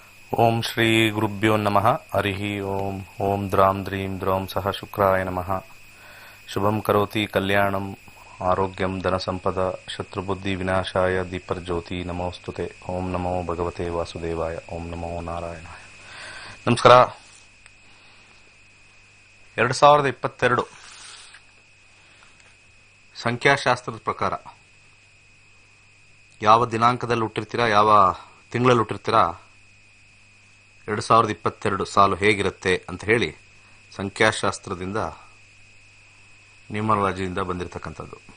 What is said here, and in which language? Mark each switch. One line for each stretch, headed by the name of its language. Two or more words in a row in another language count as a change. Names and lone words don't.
Sanskrit: ಓಂ ಶ್ರೀ ಗುರುಭ್ಯೋ ನಮಃ ಹರಿ ಓಂ ಓಂ ದ್ರಾಂ ದ್ರೀಂ ದ್ರೌಂ ಸಹ ಶುಕ್ರಾಯ ನಮಃ. ಶುಭಂ ಕರೋತಿ ಕಲ್ಯಾಣಂ ಆರೋಗ್ಯಂ ಧನಸಂಪದ ಶತ್ರುಬುದ್ಧಿ ವಿನಾಶಾಯ ದೀಪರ್ಜ್ಯೋತಿ ನಮೋಸ್ತುತೆ. ಓಂ ನಮೋ ಭಗವತೆ ವಾಸುದೇವಾಯ. ಓಂ ನಮೋ ನಾರಾಯಣಾಯ.
Kannada: ನಮಸ್ಕಾರ. 2022 ಸಂಖ್ಯಾಶಾಸ್ತ್ರದ ಪ್ರಕಾರ ಯಾವ ದಿನಾಂಕದಲ್ಲಿ ಹುಟ್ಟಿರ್ತೀರಾ, ಯಾವ ತಿಂಗಳಲ್ಲಿ ಹುಟ್ಟಿರ್ತೀರಾ, 2022 ಸಾಲು ಹೇಗಿರುತ್ತೆ ಅಂತ ಹೇಳಿ ಸಂಖ್ಯಾಶಾಸ್ತ್ರದಿಂದ ನ್ಯೂಮರಾಲಜಿಯಿಂದ ಬಂದಿರತಕ್ಕಂಥದ್ದು.